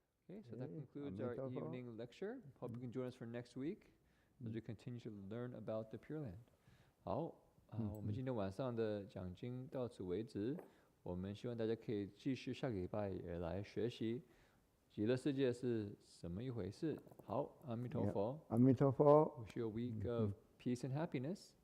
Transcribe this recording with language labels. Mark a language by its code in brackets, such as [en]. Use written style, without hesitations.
[en] Okay, so that concludes our evening lecture. Hope you can join us for next week as we continue to learn about the Pure Land. [zh] 好，我们今天晚上的讲经到此为止。我们希望大家可以继续下个礼拜也来学习极乐世界是什么一回事。好，阿弥陀佛。阿弥陀佛。 [en] Wish you a week of peace and happiness.